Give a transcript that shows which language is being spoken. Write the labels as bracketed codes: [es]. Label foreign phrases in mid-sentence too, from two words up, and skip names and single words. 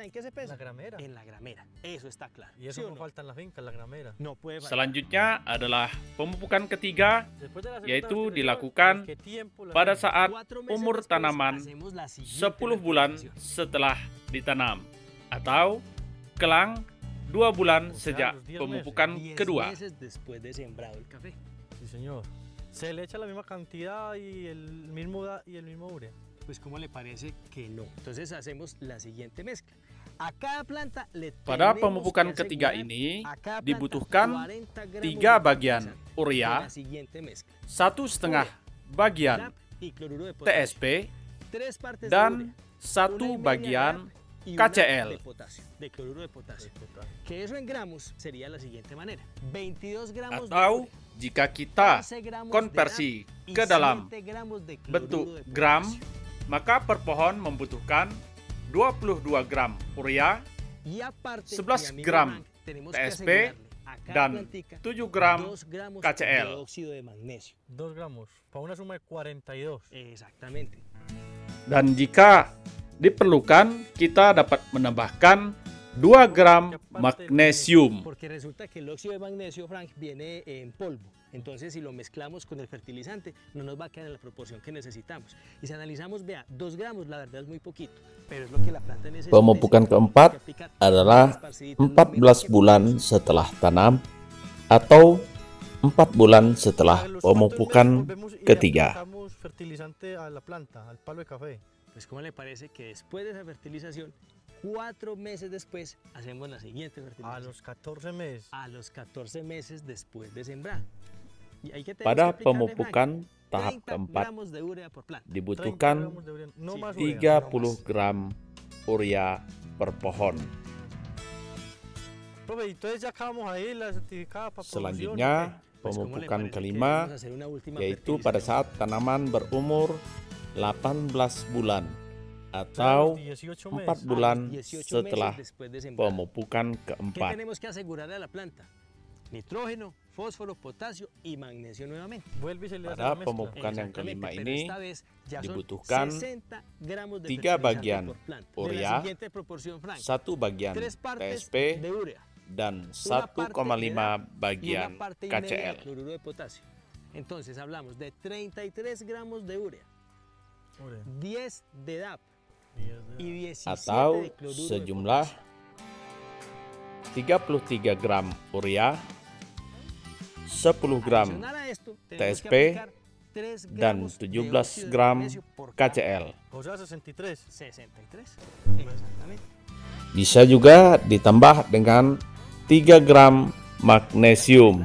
[id] Selanjutnya adalah pemupukan ketiga, yaitu dilakukan pada saat umur tanaman 10 bulan setelah ditanam, atau kelang 2 bulan sejak pemupukan kedua. [es] ¿Se le echa la misma cantidad y el mismo urea? Pues ¿cómo le parece que no? Entonces hacemos la siguiente mezcla. A cada planta le [id] Pada pemupukan ketiga ini dibutuhkan 3 bagian urea, 1,5 bagian TSP, [es] 3 partes [id] dan [es] de [id] 1 [es] una y media [id] bagian [es] de DAP y una [id] KCl. [es] de potasio, de cloruro de potasio. Que eso en gramos sería la siguiente manera: 22 gramos de [id] Atau [es] urea, [id] jika kita [es] 11 gramos de [id] konversi [es] DAP y [id] ke dalam [es] 7 gramos de cloruro [id] bentuk [es] de [id] gram, [es] potasio. [id] maka per pohon membutuhkan 22 gram urea, [es] Y aparte, [id] 11 [es] mi amigo [id] gram [es] Frank, tenemos [id] TSP [es] que asegurarle a cada [id] dan [es] plantica [id] 7 gram [es] 2 gramos [id] KCl. [es] de óxido de magnesio. 2 gramos, para una suma de 42. Exactamente. [id] Dan jika diperlukan, kita dapat menambahkan 2 gram magnesium. [es] Porque resulta que el óxido de magnesio, Frank, viene en polvo. Entonces, si lo mezclamos con el fertilizante, no nos va a quedar en la proporción que necesitamos. Y si analizamos, vea, 2 gramos, la verdad es muy poquito, pero es lo que la planta necesita. [id] Pemupukan keempat adalah 14 bulan setelah tanam atau 4 bulan setelah pemupukan ketiga. [es] Aplicamos fertilizante a la planta, al palo de café. Pues, ¿cómo le parece que después de esa fertilización, 4 meses después, hacemos la siguiente A fertilización? los 14 meses. A los 14 meses después de sembrar. Y ahí que tenemos [id] Pada [es] que aplicarle, [id] pemupukan [es] Frank, [id] tahap [es] 30 [id] keempat [es] gramos de urea por planta. 30 [id] dibutuhkan [es] gramos de urea, no Sí, más urea. [id] 30 gram urea per pohon. [es] Profe, entonces ya acabamos ahí la certificada para [id] Selanjutnya, [es] Pues, ¿cómo le [id] pemupukan [es] parece que [id] kelima [es] vamos a hacer una última [id] yaitu pada [es] fertilización? [id] saat tanaman berumur 18 bulan atau [es] 18 [id] 4 [es] meses. [id] bulan [es] A los 18 [id] setelah [es] meses después de sembrar. [id] pemupukan [es] ¿Qué [id] keempat. [es] tenemos que asegurarle a la planta? Nitrógeno, fósforo, potasio y magnesio nuevamente. Vuelve y se le hace [id] Pada [es] la mezcla. [id] pemupukan yang [es] Exactamente, [id] kelima [es] pero [id] ini [es] esta vez ya son [id] dibutuhkan [es] 60 gramos de [id] 3 [es] fertilizante [id] bagian [es] por planta. De [id] urea, [es] la siguiente proporción, Frank: [id] 1 bagian [es] 3 partes [id] TSP [es] de urea, [id] dan [es] una parte [id] 1,5 [es] de DAP y [id] bagian [es] una parte y media de [id] KCl. [es] cloruro de potasio. Entonces hablamos de 33 gramos de urea, Urea. 10 de DAP y 17 [id] Atau [es] de cloruro de [id] sejumlah [es] potasio. [id] 33 gram urea, 10 gram [es] Adicional a esto, tenemos que [id] TSP [es] aplicar 3 [id] dan [es] gramos de [id] 17 [es] óxido de [id] gram [es] magnesio por cada [id] KCl. [es] O sea, 63. 63. Exactamente. [id] Bisa juga ditambah dengan 3 gram magnesium.